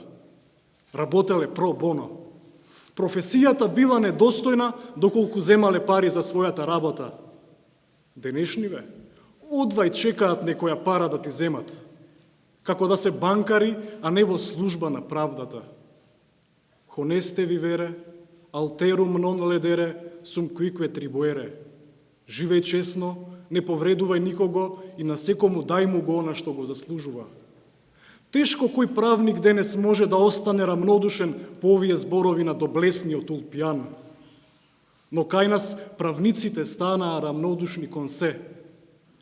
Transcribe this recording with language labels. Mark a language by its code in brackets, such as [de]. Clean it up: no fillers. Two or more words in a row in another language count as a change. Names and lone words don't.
[la] Работеле pro bono. [mk] Професијата била недостојна доколку земале пари за својата работа. Денешниве одвај чекаат некоја пара да ти земат. Како да се банкари, а не во служба на правдата. [la] Honeste vivere, alterum non ledere, sum quique tribuere. [mk] Живеј честно, не повредувај никого и на секому дај му го она што го заслужува. Тешко кој правник денес може да остане рамнодушен по овие зборови на доблесниот Улпијан. Но кај нас правниците станаа рамнодушни кон се.